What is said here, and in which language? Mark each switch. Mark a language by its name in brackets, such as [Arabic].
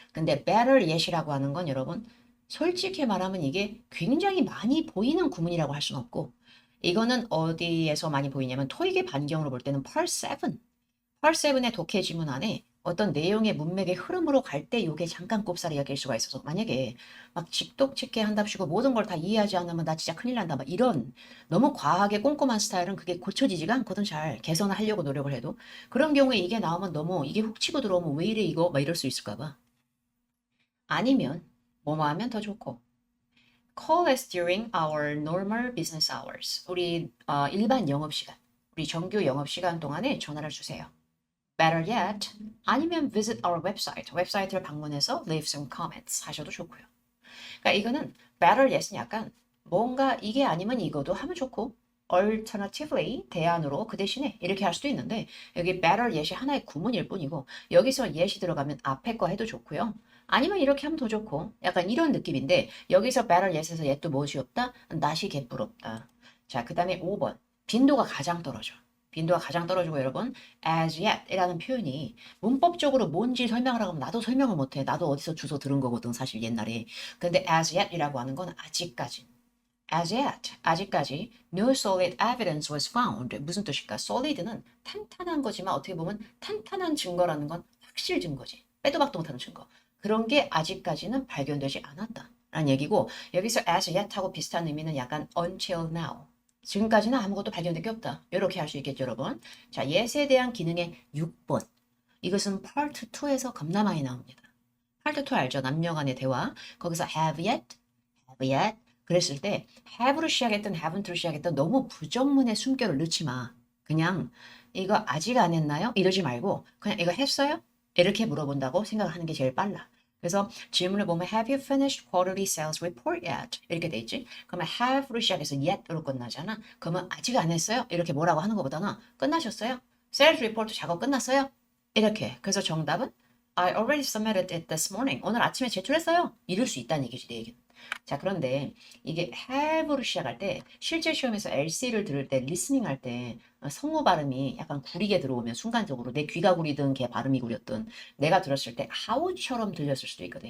[Korean] 근데 better yet이라고 하는 건 여러분 솔직히 말하면 이게 굉장히 많이 보이는 구문이라고 할 수는 없고 이거는 어디에서 많이 보이냐면 토익의 반경으로 볼 때는 Part 7, Part 7의 독해 지문 안에 어떤 내용의 문맥의 흐름으로 갈 때 이게 잠깐 꼽사리 여길 수가 있어서 만약에 막 직독직해 한답시고 모든 걸 다 이해하지 않으면 나 진짜 큰일 난다 막 이런 너무 과하게 꼼꼼한 스타일은 그게 고쳐지지가 않거든. 잘 개선하려고 노력을 해도 그런 경우에 이게 나오면 너무 이게 훅 치고 들어오면 왜 이래 이거 막 이럴 수 있을까 봐. 아니면 뭐뭐 하면 더 좋고 [English] call us during our normal business hours. [Korean] 우리 일반 영업시간, 우리 정규 영업시간 동안에 전화를 주세요. [English] Better yet, 아니면 visit our website. [Korean] 웹사이트를 방문해서 [English] leave some comments [Korean] 하셔도 좋고요. 그러니까 이거는 better yet은 약간 뭔가 이게 아니면 이거도 하면 좋고 alternatively 대안으로 그 대신에 이렇게 할 수도 있는데 여기 better yet이 하나의 구문일 뿐이고 여기서 yet이 들어가면 앞에 거 해도 좋고요. 아니면 이렇게 하면 더 좋고 약간 이런 느낌인데 여기서 better yet에서 yet도 무엇이 없다? not이 개뿔없다. 자, 그 다음에 5번 빈도가 가장 떨어져. 빈도가 가장 떨어지고 여러분 as yet 이라는 표현이 문법적으로 뭔지 설명을 하면 나도 설명을 못해. 나도 어디서 주워 들은 거거든 사실 옛날에. 근데 as yet 이라고 하는 건 아직까지. [English] As yet, 아직까지 no solid evidence was found. [Korean] 무슨 뜻일까? solid는 탄탄한 거지만 어떻게 보면 탄탄한 증거라는 건 확실 증거지. 빼도 박도 못하는 증거. 그런 게 아직까지는 발견되지 않았다. 라는 얘기고 여기서 as yet하고 비슷한 의미는 약간 until now. 지금까지는 아무것도 발견된 게 없다. 이렇게 할 수 있겠죠, 여러분. 자, yes에 대한 기능의 6번. 이것은 part 2에서 겁나 많이 나옵니다. part 2 알죠? 남녀 간의 대화. 거기서 have yet, 그랬을 때 have로 시작했던 haven't로 시작했던 너무 부정문의 숨결을 넣지 마. 그냥 이거 아직 안 했나요? 이러지 말고 그냥 이거 했어요? 이렇게 물어본다고 생각하는 게 제일 빨라. 그래서 질문을 보면 [English] have you finished quarterly sales report yet? [Korean] 이렇게 돼 있지. 그러면 have로 시작해서 yet으로 끝나잖아. 그러면 아직 안 했어요? 이렇게 뭐라고 하는 것보다는 끝나셨어요? sales report 작업 끝났어요? 이렇게. 그래서 정답은 [English] I already submitted it this morning. [Korean] 오늘 아침에 제출했어요. 이럴 수 있다는 얘기지, 내 얘기는. 자, 그런데 이게 have로 시작할 때 실제 시험에서 LC를 들을 때 리스닝 할 때 성우 발음이 약간 구리게 들어오면 순간적으로 내 귀가 구리든 걔 발음이 구렸든 내가 들었을 때 how처럼 들렸을 수도 있거든.